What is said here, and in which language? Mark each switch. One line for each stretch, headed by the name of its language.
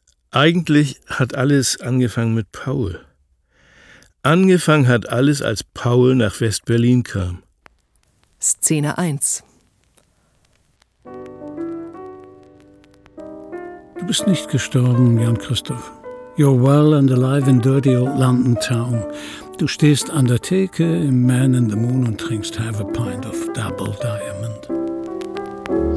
German: Eigentlich hat alles angefangen mit Paul. Angefangen hat alles, als Paul nach West-Berlin kam. Szene 1. Du bist nicht gestorben, Jan Christoph.
English: You're well and alive in dirty old London town.
German: Du stehst an der Theke im Man in the Moon und trinkst
English: half a pint of
German: Double Diamond.